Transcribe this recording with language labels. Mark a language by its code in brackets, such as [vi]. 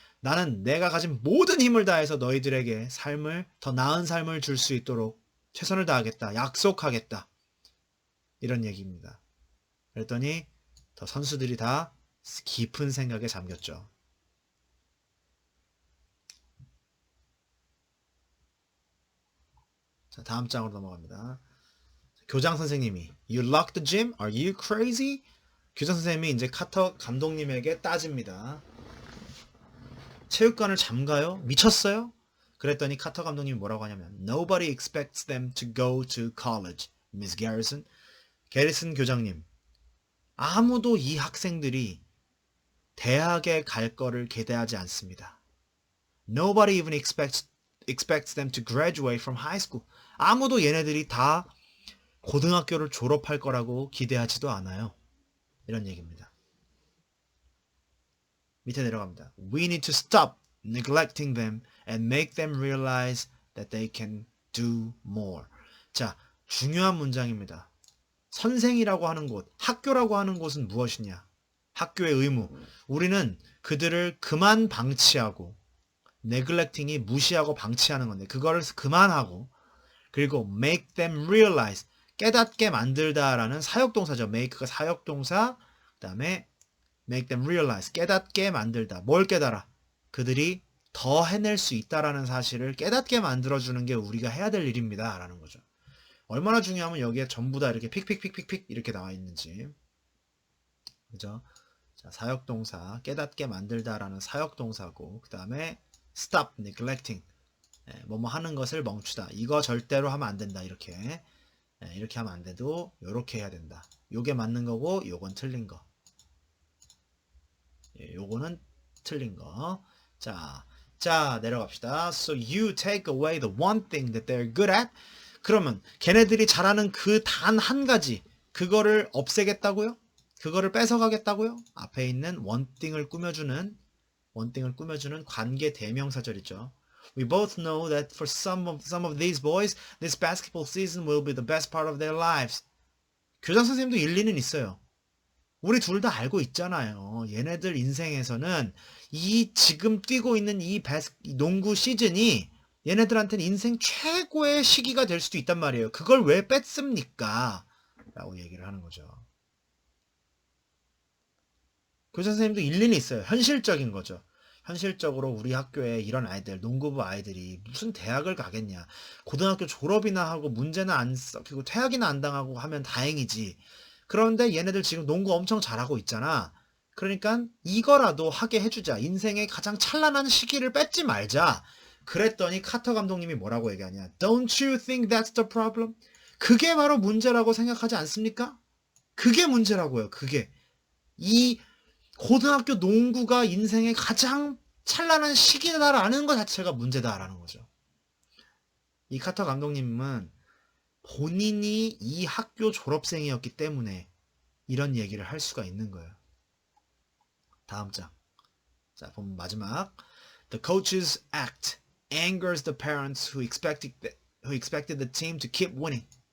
[ko] 나는 내가 가진 모든 힘을 다해서 너희들에게 더 나은 삶을 줄 수 있도록 최선을 다하겠다. 약속하겠다. 이런 얘기입니다. 그랬더니 더 선수들이 다 깊은 생각에 잠겼죠. 자, 다음 장으로 넘어갑니다. 교장 선생님이 [en] You locked the gym? Are you crazy? [ko] 교장 선생님이 이제 카터 감독님에게 따집니다. 체육관을 잠가요? 미쳤어요? 그랬더니 카터 감독님이 뭐라고 하냐면 [en] Nobody expects them to go to college, Miss Garrison. [ko] 게리슨 교장님, 아무도 이 학생들이 대학에 갈 거를 기대하지 않습니다. [en] Nobody even expects them to graduate from high school. [ko] 아무도 얘네들이 다 고등학교를 졸업할 거라고 기대하지도 않아요. 이런 얘기입니다. 밑에 내려갑니다. [en] We need to stop neglecting them and make them realize that they can do more. [ko] 자, 중요한 문장입니다. 선생이라고 하는 곳, 학교라고 하는 곳은 무엇이냐? 학교의 의무. 우리는 그들을 그만 방치하고 neglecting이 무시하고 방치하는 건데 그거를 그만하고 그리고 [en] make them realize [ko] 깨닫게 만들다라는 사역동사죠. make가 사역동사 그 다음에 [en] make them realize [ko] 깨닫게 만들다. 뭘 깨달아? 그들이 더 해낼 수 있다라는 사실을 깨닫게 만들어주는 게 우리가 해야 될 일입니다. 라는 거죠. 얼마나 중요하면 여기에 전부 다 이렇게 픽픽픽픽픽 이렇게 나와 있는지. 그죠? 자, 사역동사 깨닫게 만들다라는 사역동사고 그 다음에 [en] stop neglecting [ko] 뭐뭐 하는 것을 멈추다. 이거 절대로 하면 안 된다. 이렇게 이렇게 하면 안 돼도 이렇게 해야 된다. 요게 맞는 거고 요건 틀린 거. 요거는 틀린 거. 자 내려갑시다. [en] So you take away the one thing that they're good at. [ko] 그러면 걔네들이 잘하는 그 단 한 가지 그거를 없애겠다고요? 그거를 뺏어가겠다고요? 앞에 있는 one thing을 꾸며주는 관계 대명사절이죠. [en] We both know that for some of these boys, this basketball season will be the best part of their lives. [ko] 교장 선생님도 일리는 있어요. 우리 둘 다 알고 있잖아요. 얘네들 인생에서는 이 지금 뛰고 있는 이 농구 시즌이 얘네들한테는 인생 최고의 시기가 될 수도 있단 말이에요. 그걸 왜 뺐습니까? 라고 얘기를 하는 거죠. 교장 선생님도 일리는 있어요. 현실적인 거죠. 현실적으로 우리 학교에 이런 아이들, 농구부 아이들이 무슨 대학을 가겠냐. 고등학교 졸업이나 하고 문제는 안 썩히고 퇴학이나 안 당하고 하면 다행이지. 그런데 얘네들 지금 농구 엄청 잘하고 있잖아. 그러니까 이거라도 하게 해주자. 인생의 가장 찬란한 시기를 뺏지 말자. 그랬더니 카터 감독님이 뭐라고 얘기하냐. [en] Don't you think that's the problem? [ko] 그게 바로 문제라고 생각하지 않습니까? 그게 문제라고요. 그게. 이 고등학교 농구가 인생의 가장 찬란한 시기다라는 것 자체가 문제다라는 거죠. 이 카터 감독님은 본인이 이 학교 졸업생이었기 때문에 이런 얘기를 할 수가 있는 거예요. 다음 장. 자, 보면 마지막. [en] The coach's act angers the parents who expected the team to keep winning.